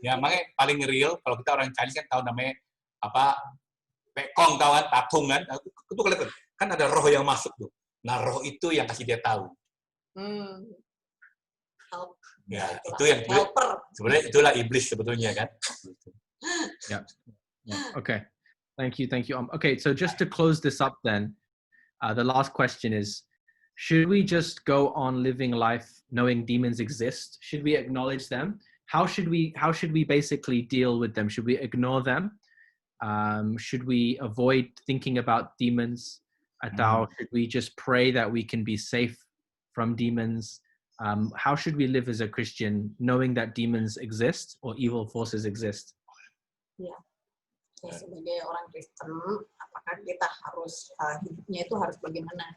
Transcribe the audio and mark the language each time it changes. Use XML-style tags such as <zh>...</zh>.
<id>Ya, makanya paling real kalau kita orang Chinese kan tahu namanya apa, pekong kawan, tatung kan, itu kan ada roh yang masuk tuh. Nah roh itu yang kasih dia tahu. Ya itu yang sebenarnya itulah iblis sebetulnya kan.</id> <en>Yeah. Okay. Thank you. Okay, so just to close this up then, the last question is, should we just go on living life knowing demons exist? Should we acknowledge them? How should we basically deal with them? Should we ignore them? Should we avoid thinking about demons? Atau should we just pray that we can be safe from demons? How should we live as a Christian knowing that demons exist or evil forces exist?</en> <id>Ya, sebagai orang Kristen, apakah kita harus hidupnya itu harus bagaimana?</id>